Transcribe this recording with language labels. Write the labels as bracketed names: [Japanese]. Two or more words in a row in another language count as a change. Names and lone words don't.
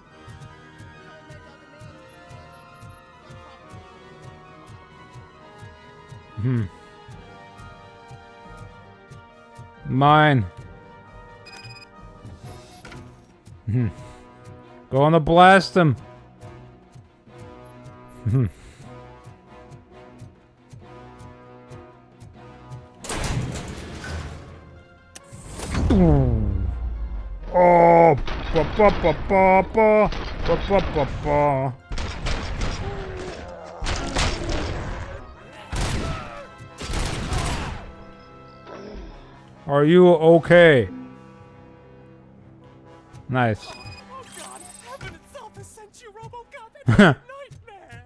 [English] We don't make our demands. Hmm. Mine. Hmm. Gonna blast him. Hmm. Oh, ba ba ba ba ba ba ba ba ba. Are you okay? Nice. Oh God, heaven itself has sent you, RoboCop. It was a nightmare.